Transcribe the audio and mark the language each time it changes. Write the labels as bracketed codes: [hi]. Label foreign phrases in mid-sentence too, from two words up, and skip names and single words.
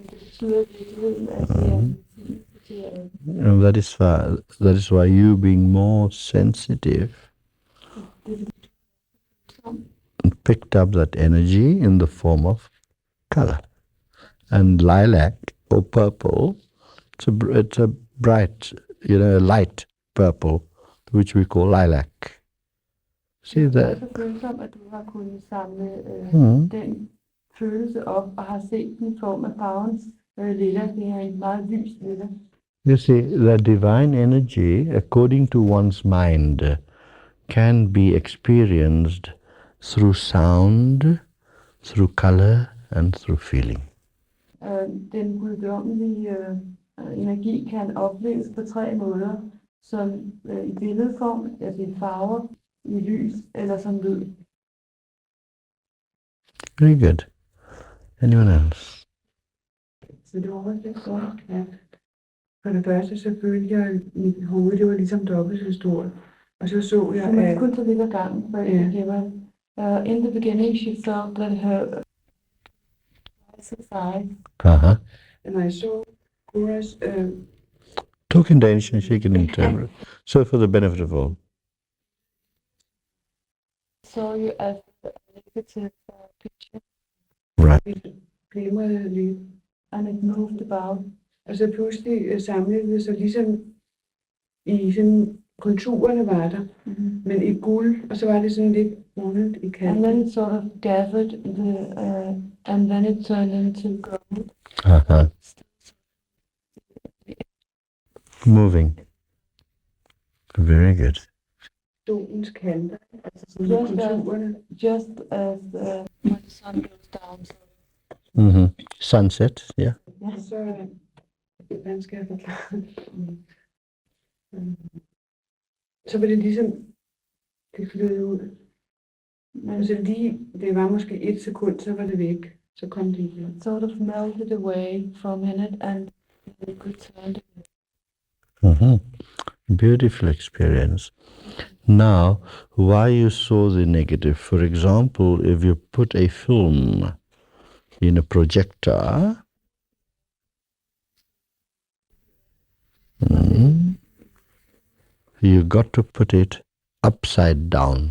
[en] And that is why you, being more sensitive, picked up that energy in the form of color. And lilac or purple, it's a bright, light purple, which we call lilac. See that? [da] Den følelse op og har set den i form af farven lilla. Det er en meget lys lilla. [en] You see, the divine energy, according to one's mind, can be experienced through sound, through color, and through feeling. [da] Den guddommelige energi kan opleves på 3 måder, som i billedform, altså i farver, i lys eller som lyd. [en] Very good. Anyone else? [da] Så det var også lidt godt, ja. For det første så følte jeg, at mit hoved, det var ligesom dobbelt så stort. Og så jeg, Så man at kun tage lidt ad gangen, for Ja. det var, [en] in the beginning she felt that her size. Uh-huh. [da] når jeg så Guras, [en] Talk in Danish and she can interpret. So for the benefit of all. Saw you as a negative picture, [da] glimrede lidt, [en] and it moved about. [da] og så pludselig samlede det sig ligesom i sådan, konturerne var der, men i guld, og så var det sådan lidt rundet i [en] And [da] kanten. [en] then it sort of gathered and then it turned into gold. Uh-huh. Moving. Very good. [da] Stolens kanter, altså sådan [en] Just [da] konturerne. [en] just as when the sun goes down. So, Mm-hmm. Sunset, yeah. [da] Og så, hvordan skal jeg forklare det? Så var det ligesom, det flød ud. Altså lige, det var måske 1 sekund, så var det væk. Så kom det igen. [en] it sort of melted away from in it and it returned. Mm-hmm. Beautiful experience. Now, why you saw the negative? For example, if you put a film in a projector, you got to put it upside down.